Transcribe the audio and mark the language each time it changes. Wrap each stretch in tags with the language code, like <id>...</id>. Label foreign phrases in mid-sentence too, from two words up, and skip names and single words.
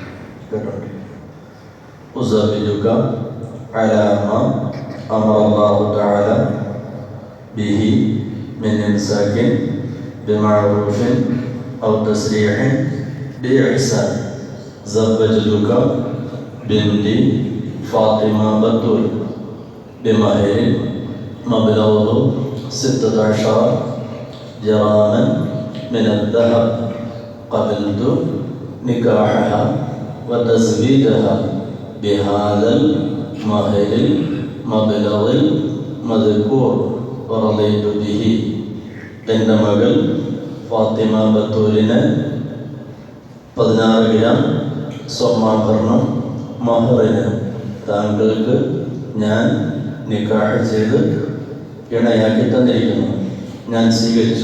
<ar>أوصيك على ما أمر الله تعالى به من إمساك بمعروف أو تسريح بإحسان. زوجتك بنتي فاطمة بتول بمهر മബ്ലغه 16 جراما من الذهب. قبلت نكاحها وتزويجها بهذا المهر المبلغ المذكور ورضيت به.</ar> <ml>എൻ്റെ മകൾ ഫാത്തിമ ബത്തൂലിന് 16 ഗ്രാം സ്വർണ്ണാഭരണം മഹറിന് താങ്കൾക്ക് ഞാൻ നിക്കാഹ് ചെയ്ത് ഇണയാക്കി തന്നിരിക്കുന്നു. ഞാൻ സ്വീകരിച്ചു.</ml>